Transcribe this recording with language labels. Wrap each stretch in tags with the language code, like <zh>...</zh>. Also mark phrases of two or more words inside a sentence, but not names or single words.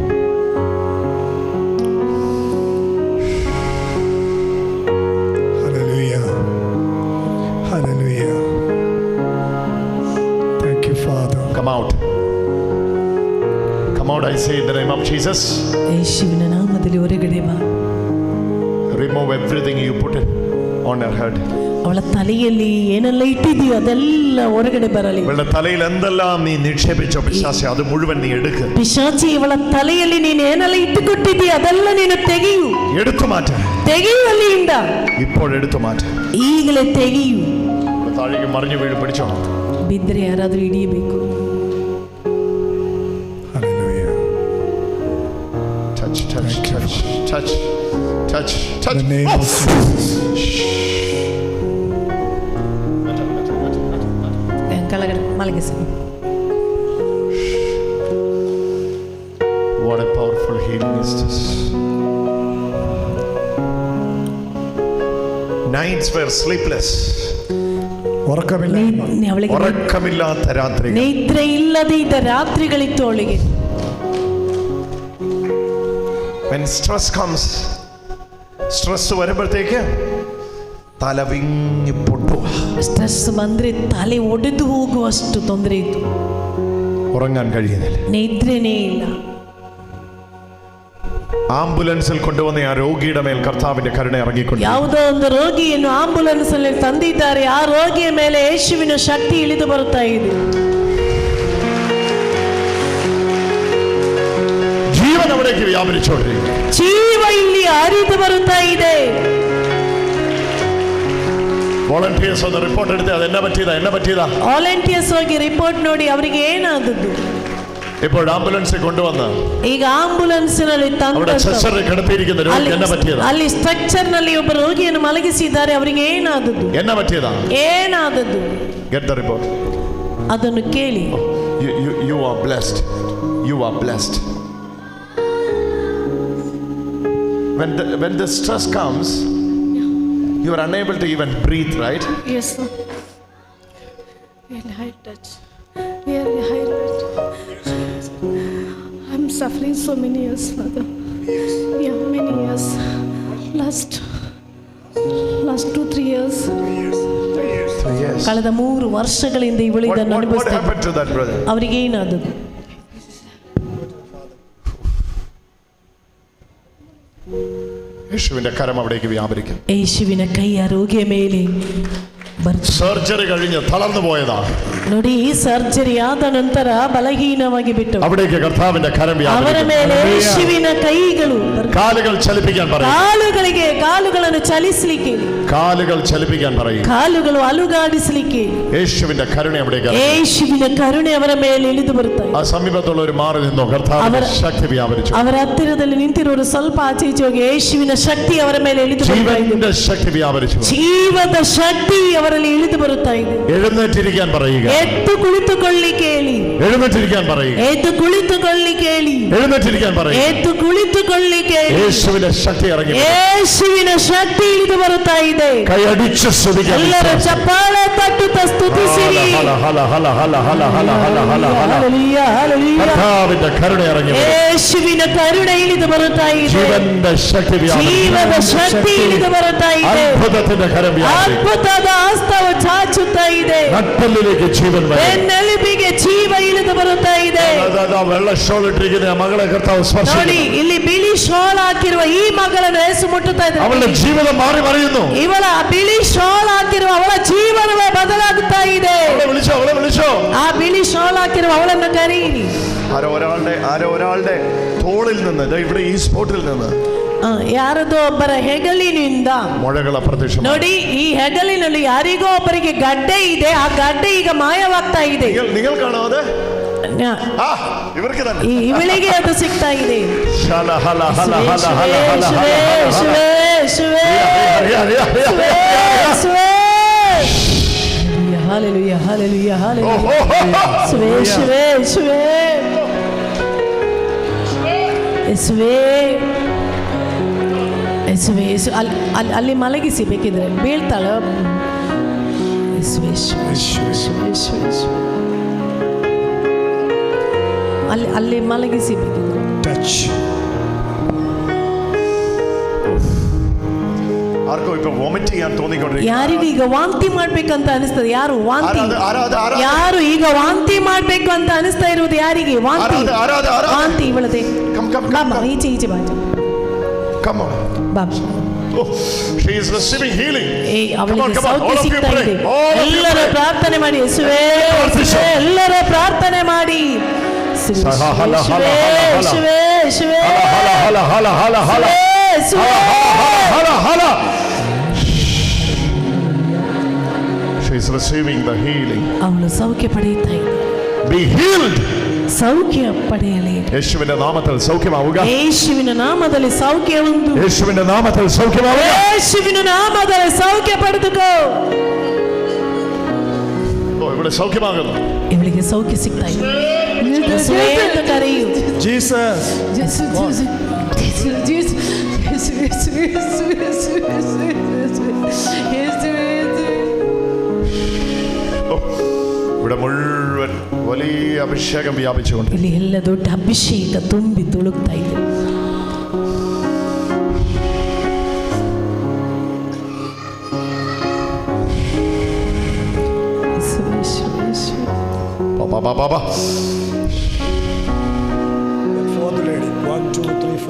<en>Hallelujah. Hallelujah. Thank you, Father. Come out. Come out, I say in the name of Jesus.</en> <kn>ಯೇಸುವಿನ ನಾಮದಲ್ಲಿ ಹೊರಗಡೆ ಬಾ.</kn> <en>Remove everything you put on her head.</en> <kn>ಅವಳ ತಲೆಯಲ್ಲಿ ಏನೆಲ್ಲ ಇಟ್ಟಿದೀಯೋ ಅದೆಲ್ಲ ಹೊರಗಡೆ ಬರಲಿ.</kn> <ml>ഇവളുടെ തലയിൽ എന്തെല്ലാം നീ നിക്ഷേപിച്ചോ പിശാചേ, അത് മുഴുവൻ നീ എടുക്ക്.</ml> <kn>ಪಿಶಾಚಿ, ಇವಳ ತಲೆಯಲ್ಲಿ ನೀನು ಏನೆಲ್ಲ ಇಟ್ಟುಕೊಟ್ಟಿದೀಯ ಅದೆಲ್ಲ ನೀನು ತೆಗೆಯು.</kn> <ml>എടുത്തു മാറ്റ.</ml> <kn>ತೆಗೆಯು ಅಲ್ಲಿಂದ.</kn> <ml>ഇപ്പോൾ എടുത്തു മാറ്റ.</ml> <kn>ಈಗಲೇ ತೆಗೆಯು.</kn> <ml>താഴേക്ക് മറിഞ്ഞു വീട് പിടിച്ചോണം.</ml> <kn>ಬಿದ್ದರೆ ಯಾರಾದ್ರೂ ಹಿಡಿಯಬೇಕು.</kn> <en>Hallelujah. Touch. In the name of Jesus.</en> <kn>ಕೆಳಗಡೆ ಮಲಗಿಸಿ.</kn> <en>What a powerful healing is this. Nights were sleepless.</en> <ml>ഉറക്കമില്ലാത്ത രാത്രികൾ.</ml> <kn>ನಿದ್ರೆ ಇಲ್ಲದೆ ಇದ್ದ ರಾತ್ರಿಗಳಿತ್ತು ಅವಳಿಗೆ.</kn> <en>When stress comes,</en> <ml>stress വരുമ്പോഴത്തേക്ക് തല വിങ്ങി പൊട്ടുക.</ml> <kn>ಸ್ಟ್ರೆಸ್ ಬಂದ್ರೆ ತಲೆ ಒಡೆದು ಹೋಗುವಷ್ಟು ತೊಂದರೆ ಇತ್ತು.</kn> <ml>ഉറങ്ങാൻ കഴിയുന്നില്ല.</ml> <kn>ನಿದ್ರೆನೇ ಇಲ್ಲ.</kn> <ml>ആംബുലൻസിൽ കൊണ്ടുവന്ന ആ രോഗിയുടെ മേൽ കർത്താവിന്റെ കരുണ ഇറങ്ങിക്കൊണ്ട്</ml> <kn>ಯಾವುದೋ ಒಂದು ರೋಗಿಯನ್ನು ಆಂಬುಲೆನ್ಸ್ ಅಲ್ಲಿ ತಂದಿದ್ದಾರೆ. ಆ ರೋಗಿಯ ಮೇಲೆ ಯೇಸುವಿನ ಶಕ್ತಿ ಇಳಿದು ಬರುತ್ತಾ ಇದೆ.</kn> <ml>ജീവൻ അവിടേക്ക് വ്യാപരിച്ചുകൊണ്ടിരിക്കുന്നു.</ml> <kn>ಜೀವ ಇಲ್ಲಿ ಹರಿದು ಬರುತ್ತಾ ಇದೆ.</kn> <ml>വോളണ്ടിയേഴ്സ് ഒന്ന് റിപ്പോർട്ട് എടുത്ത് അത് എന്നെ പറ്റിയതാ.</ml> <kn>ವಾಲಂಟಿಯರ್ಸ್ ಹೋಗಿ ರಿಪೋರ್ಟ್ ನೋಡಿ ಅವರಿಗೆ ಏನಾದದ್ದು.</kn> <ml>ഇപ്പോൾ ആംബുലൻസിൽ കൊണ്ടുവന്ന്</ml> <kn>ಈಗ ಆಂಬುಲೆನ್ಸ್ ನಲ್ಲಿ ಅಲ್ಲಿ ಸ್ಟ್ರಕ್ಚರ್ ನಲ್ಲಿ ಒಬ್ಬ ರೋಗಿಯನ್ನು ಮಲಗಿಸಿದ್ದಾರೆ. ಅವರಿಗೆ ಏನಾದದ್ದು.</kn> <en>Get the report.</en> <kn>ಅದನ್ನು ಕೇಳಿ.</kn> <en>You are blessed. When the stress comes, you are unable to even breathe, right? Yes, sir. Really high touch. Really high touch. I'm suffering so many years, Father. Yeah, many years. last 2-3 years. 3 years.</en> <kn>ಕಳೆದ 3 ವರ್ಷಗಳಿಂದ ಇವಳು ಇದನ್ನು</kn> <en>What</en> <kn>ಅನುಭವಿಸ್ತಾ</kn> <en>happened to that brother?</en> <kn>ಅವರಿಗೆ ಏನಾದದು?</kn> <ml>യേശുവിന്റെ കരം അവിടേക്ക് വ്യാപരിക്കും.</ml> <kn>യേശുവിನ ಕೈ ಆ ರೋಗಿಯ ಮೇಲೆ</kn> <ml>സർജറി കഴിഞ്ഞ് തളർന്നു പോയതാ.</ml> <kn>ನೋಡಿ, ಈ ಸರ್ಜರಿ ಆದ ನಂತರ ಬಲಹೀನವಾಗಿ ಬಿಟ್ಟು</kn> <ml>അവിടേക്ക് കർത്താവിന്റെ കരം</ml> <kn>ಅವರ ಮೇಲೆ യേശುವಿನ ಕೈಗಳು</kn> <ml>കാലുകൾ ചലിപ്പിക്കാൻ പറയും.</ml> <kn>ಕಾಲುಗಳನ್ನು ಚಲಿಸಲಿಕ್ಕೆ,</kn> <ml>കാലുകൾ ചലിപ്പിക്കാൻ പറയും.</ml> <kn>ಕಾಲುಗಳು ಅಲುಗಾಡಿಸಲಿಕ್ಕೆ</kn> <ml>യേശുവിന്റെ കരുണ അവിടേക്ക്.</ml> <kn>യേശുവിನ ಕರುಣೆ ಅವರ ಮೇಲೆ ಇಳಿದು ಬರುತ್ತದೆ.</kn> <ml>ആ സമീപത്തുള്ളവർ മാറി നിന്നോ. കർത്താവിന്റെ ശക്തി വ്യാപരിച്ചു.</ml> <kn>ಅವರ ಹತ್ತಿರದಲ್ಲಿ ನಿಂತಿರೋರು ಸ್ವಲ್ಪ ಆಚೆ ಈಚೆ ಹೋಗಿ യേശുವಿನ ಶಕ್ತಿ ಅವರ ಮೇಲೆ ಇಳಿದು ಬರುತ್ತಾ ಇದೆ.</kn> <ml>ജീവന്റെ ശക്തി വ്യാപരിച്ചു.</ml> <kn>ಜೀವದ ಶಕ್ತಿ ಅವರಲ್ಲಿ ಇಳಿದು ಬರುತ್ತಾ ಇದೆ.</kn> <ml>എഴുന്നേറ്റിരിക്കാൻ പറയുക.</ml> <kn>ಎದ್ದು ಕುಳಿತುಕೊಳ್ಳಿಕ್ಕೆ ಹೇಳಿ.</kn> <ml>എഴുന്നേറ്റിരിക്കാൻ പറയുക.</ml> <kn>ಎದ್ದು ಕುಳಿತುಕೊಳ್ಳಿಕ್ಕೆ ಹೇಳಿ.</kn> <ml>എഴുന്നേറ്റിരിക്കാൻ പറയുക.</ml> <kn>ಎದ್ದು ಕುಳಿತುಕೊಳ್ಳಿಕ್ಕೆ ಹೇಳಿ.</kn> <ml>യേശുവിന്റെ ശക്തി ഇറങ്ങി.</ml> <kn>ಯೇಸುವಿನ ಶಕ್ತಿ ಇಳಿದು ಬರುತ್ತಾ ಇದೆ.</kn> <ml>കൈയടിച്ച് സ്തുതിക്കുക.</ml> <kn>ಎಲ್ಲರೂ ಚಪ್ಪಾಳೆ ತಟ್ಟುತ್ತಾ ಸ್ತುತಿಸಿರಿ. ಹಲ್ಲೆಲೂಯಾ, ಹಲ್ಲೆಲೂಯಾ.</kn> <ml>കർത്താവിന്റെ കരുണ ഇറങ്ങി.</ml> <kn>ಯೇಸುವಿನ ಕರುಣೆ ಇಳಿದು ಬರುತ್ತಾ ಇದೆ.</kn> <ml>ജീവന്റെ ശക്തി</ml> <kn>ಜೀವದ ಶಕ್ತಿ ಇಳಿದು ಬರುತ್ತಾ ಇದೆ.</kn> <ml>അത്ഭുതത്തിന്റെ കരം</ml> <kn>ಅದ್ಭುತದ ಹಸ್ತವು ಚಾಚುತ್ತಾ ಇದೆ.</kn> <ml>നട്ടലിലേക്ക് ജീവൻ വരും.</ml> <kn>ಬೆನ್ನೆಲುಬಿಗೆ ಜೀವ ಇಳಿದು ಬರುತ್ತಾ ಇದೆ.</kn> <ml>വെള്ള ഷോൾ ഇട്ടിരിക്കുന്ന മകളെ കർത്താവ് സ്പർശിക്കുന്നു.</ml> <kn>ನೋಡಿ, ಇಲ್ಲಿ ಬಿಳಿ ಶಾಲ್ ಹಾಕಿರುವ ಈ ಮಗಳನ್ನು ಯೇಸು ಮುಟ್ಟುತ್ತಾ ಇದ್ದಾರೆ.</kn> <ml>അവളുടെ ജീവിതം മാറി മറിയുന്നു.</ml> <kn>ಇವಳ ಬಿಳಿ ಶಾಲ್ ಹಾಕಿರುವ ಅವಳ ಜೀವನವೇ ಬದಲಾಗುತ್ತಾ ಇದೆ.</kn> <ml>അവളെ വിളിച്ചോ.</ml> <kn>ಆ ಬಿಳಿ ಶಾಲ್ ಹಾಕಿರುವ ಅವಳನ್ನು ಕರೀರಿ.</kn> <ml>ആരോ ഒരാളുടെ തോളിൽ നിന്ന്, ഇവിടെ ഈ സ്പോട്ടിൽ നിന്ന്</ml> <kn>ಯಾರದೋ ಒಬ್ಬರ ಹೆಗಲಿನಿಂದ ಮೊಳೆಗಳ ಪ್ರದೇಶ. ನೋಡಿ, ಈ ಹೆಗಲಿನಲ್ಲಿ ಯಾರಿಗೋ ಒಬ್ಬರಿಗೆ ಗಡ್ಡೆ ಇದೆ. ಆ ಗಡ್ಡೆ ಈಗ ಮಾಯವಾಗ್ತಾ ಇದೆ.</kn> <ml>നിങ്ങൾ കാണാതെ ഇവർക്ക് തന്നെ</ml> <kn>ಇವಳಿಗೆ ಅದು ಸಿಗ್ತಾ ಇದೆ.</kn> <en>Hallelujah, hallelujah, hallelujah.</en> <kn>ಅಲ್ಲಿ ಮಲಗಿಸಿ, ಬೇಕಿದ್ರೆ ಬೀಳ್ತಾಳ. ಅಲ್ಲಿ ಮಲಗಿಸಿ ಬೇಕಿದ್ರೆ.</kn> <en>ടച്ച്.</en> <ml>ആർക്കോ ഇപ്പൊ വോമിറ്റ് ചെയ്യാൻ തോന്നിക്കൊണ്ടിരിക്കുന്നു.</ml> <kn>ಯಾರಿಗೂ ಈಗ ವಾಂತಿ ಮಾಡ್ಬೇಕಂತ ಅನಿಸ್ತದೆ. ಯಾರು ಈಗ ವಾಂತಿ ಮಾಡ್ಬೇಕು ಅಂತ ಅನಿಸ್ತಾ ಇರುವುದು ಯಾರಿಗೆ? ವಾಂತಿ ಇವಳದೆ. ಈಚೆ ಬಾಜು.</kn> <en>She is receiving healing.</en> <kn>ಅವಳಿಗೆ ಸೌಖ್ಯ ಸಿಗ್ತಾ ಇದೆ. ಎಲ್ಲರೂ ಪ್ರಾರ್ಥನೆ ಮಾಡಿ. ಎಲ್ಲರೂ ಪ್ರಾರ್ಥನೆ ಮಾಡಿ.</kn> <en>She is receiving the healing.</en> <kn>ಅವಳು ಸೌಖ್ಯ ಪಡೆಯುತ್ತಾ ಇದೆ.</kn> <en>Be healed.</en> <kn>ಸೌಖ್ಯ ಪಡೆಯಲಿ.</kn> <ml>യേശുവിന്റെ നാമത്തിൽ സൗഖ്യമാവുക.</ml> <kn>യേശുവിನ ನಾಮದಲ್ಲಿ ಸೌಖ್ಯ ಹೊಂದು.</kn> <ml>യേശുവിന്റെ നാമത്തിൽ സൗഖ്യമാവുക.</ml> <kn>യേശുവിನ ನಾಮದಲ್ಲಿ ಸೌಖ್ಯ ಪಡೆದುಕೋ.</kn> <ml>ഇവിടെ സൗഖ്യമാകുന്നു.</ml> <kn>ಇವಳಿಗೆ ಸೌಖ್ಯ ಸಿಗ್ತಾ ಇದೆ. ಕರೆಯು.</kn> <ml>ജീസസ്. ഇവിടെ മുഴുവൻ വലിയ അഭിഷേകം വ്യാപിച്ചുകൊണ്ട്</ml> <kn>ಇಲ್ಲಿ ಎಲ್ಲ ದೊಡ್ಡ ಅಭಿಷೇಕ ತುಂಬಿ ತುಳುಕ್ತಾ ಇದೆ.</kn> <ml>ബാബാ</ml> <en>Fourth lady. 1, 2, 3, 4.</en>